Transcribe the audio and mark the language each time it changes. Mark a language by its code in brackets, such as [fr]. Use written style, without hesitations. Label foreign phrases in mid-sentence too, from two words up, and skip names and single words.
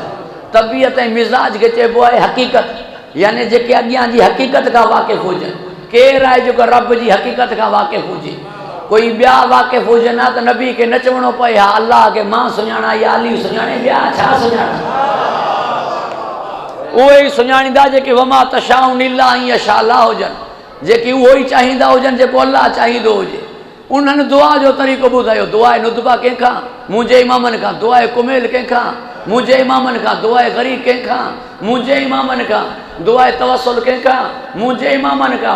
[sd] तबियत ऐं मिज़ाज खे चइबो आहे हक़ीक़त, यानी जेके अॻियां जी हक़ीक़त खां वाक़िफ़ हुजनि। केरु आहे जेको रब जी हक़ीक़त खां वाक़िफ़ हुजे? कोई ॿिया वाक़िफ़ हुजनि हा त नबी खे न चवणो पए हा अलाह खे मां सुञाणा या अली सुञाणे, ॿिया छा सुञाणा? उहे ई सुञाणींदा जेके [ar] وما تشاؤون إلا أن يشاء الله [sd] हुजनि, जेके उहो ई चाहींदा हुजनि जेको अलाह चाहींदो हुजे। उन्हनि दुआ जो तरीक़ो ॿुधायो। दुआ नुतबा कंहिंखां? मुंहिंजे इमामनि खां। दुआ कुमेल कंहिंखां? मुंहिंजे इमामनि खां। दुआ ग़रीब कंहिंखां? मुंहिंजे इमामनि खां। दुआ तवसुल कंहिंखां? मुंहिंजे इमामनि खां।